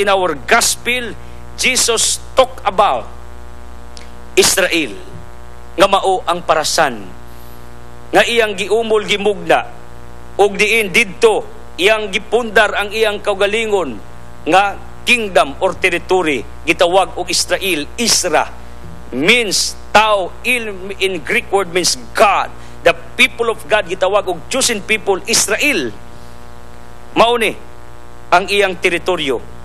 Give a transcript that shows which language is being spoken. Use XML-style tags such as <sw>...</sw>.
<en>In our gospel, Jesus talk about Israel</en> <ceb>nga mao ang parasan nga iyang giumol gimugna ug diin didto iyang gipundar ang iyang kaugalingon nga</ceb> <en>kingdom or territory</en> <ceb>gitawag og Israel.</ceb> <en>Isra means tao, in Greek word means God. The people of God</en> <ceb>gitawag og</ceb> <en>chosen people, Israel.</en> <ceb>Mao ni ang iyang teritoryo.</ceb>